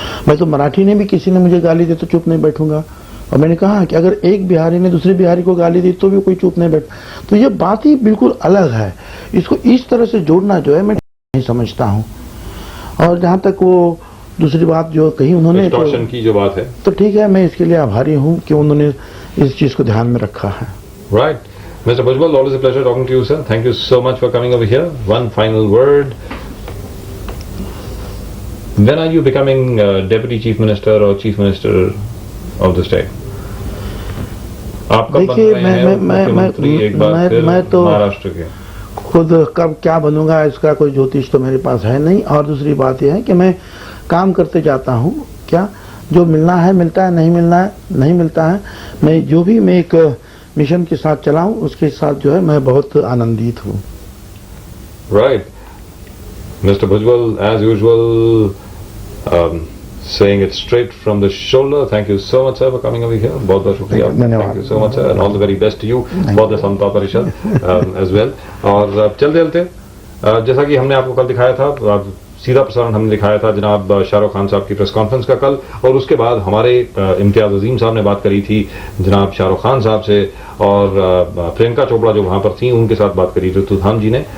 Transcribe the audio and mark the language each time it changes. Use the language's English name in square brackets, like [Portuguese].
[Hindi] मैं तो मराठी ने भी किसी ने मुझे गाली दी तो चुप नहीं बैठूंगा। और मैंने कहा कि अगर एक बिहारी ने दूसरे बिहारी को गाली दी तो भी कोई चुप नहीं बैठ। तो ये बात ही बिल्कुल अलग है। इसको इस तरह से जोड़ना जो है मैं नहीं समझता हूँ। और जहां तक वो दूसरी बात जो कही उन्होंने एक्सटॉर्शन की जो बात है, तो ठीक है, मैं इसके लिए आभारी हूँ कि उन्होंने इस चीज को ध्यान में रखा है। [English] Right, Mr. Bhujbal, always a pleasure talking to you, sir. Thank you so much for coming over here. One final word. When are you becoming Deputy Chief Minister or Chief Minister of the state? [Hindi] आप कब बन रहे हैं मुख्यमंत्री एक बार फिर महाराष्ट्र के? खुद कब क्या बनूंगा इसका कोई ज्योतिष तो मेरे पास है नहीं। और दूसरी बात यह है कि मैं काम करते जाता हूँ, क्या जो मिलना है मिलता है, नहीं मिलना है नहीं मिलता है। मैं जो भी मैं एक मिशन के साथ चलाऊं उसके साथ जो है मैं बहुत आनंदित हूँ। [English] Right, mister Bhujbal, as usual saying it straight from the shoulder. Thank you so much, sir, for coming over here. [Hindi] बहुत बहुत शुक्रिया. धन्यवाद. [English] Thank you so much, sir, and all the very best to you. [Hindi] बहुत समता परिषद [English] as well. [Hindi] और चलते जैसा कि हमने आपको कल दिखाया था, सीधा प्रसारण हमने दिखाया था जनाब शाहरुख खान साहब की प्रेस कॉन्फ्रेंस का कल, और उसके बाद हमारे इम्तियाज अजीम साहब ने बात करी थी जनाब शाहरुख खान साहब से, और प्रियंका चोपड़ा जो वहां पर थी उनके साथ बात करी ऋतुधाम जी ने.